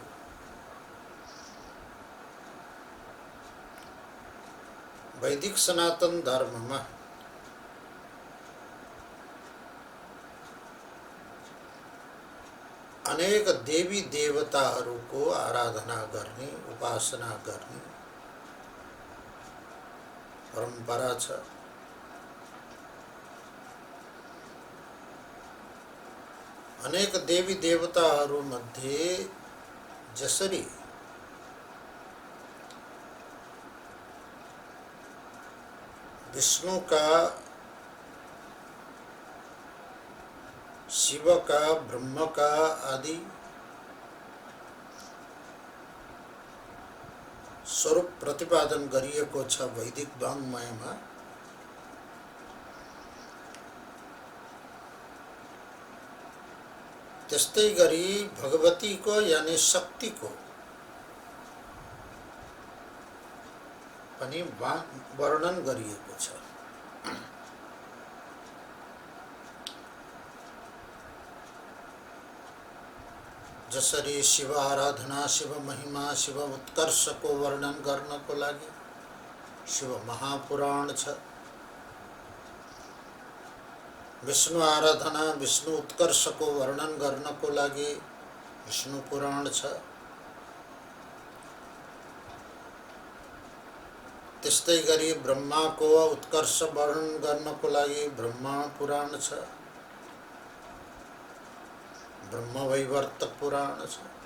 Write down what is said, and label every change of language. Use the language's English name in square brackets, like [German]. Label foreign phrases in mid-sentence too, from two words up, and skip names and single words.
[Nepali] वैदिक सनातन धर्ममा अनेक देवी देवताहरूको आराधना गर्ने, उपासना गर्ने परम्परा छ। अनेक देवी देवताहरूमध्ये जसरी विष्णु का, शिव का, ब्रह्म का आदि स्वरूप प्रतिपादन गरिएको छ वैदिक वाङ्मयमा, त्यस्तै गरी भगवतीको यानि शक्तिको पनि वर्णन गरिएको छ। जसरी शिव आराधना, शिव महिमा, शिव उत्कर्ष को वर्णन गर्नको लागि शिव महापुराण छ। विष्णु आराधना, विष्णु उत्कर्ष को वर्णन गर्नको लागि विष्णु पुराण छ। त्यस्तै गरी ब्रह्मा को उत्कर्ष वर्णन गर्नको लागि ब्रह्मा पुराण छ, ब्रह्म वैवर्तक पुराण छ।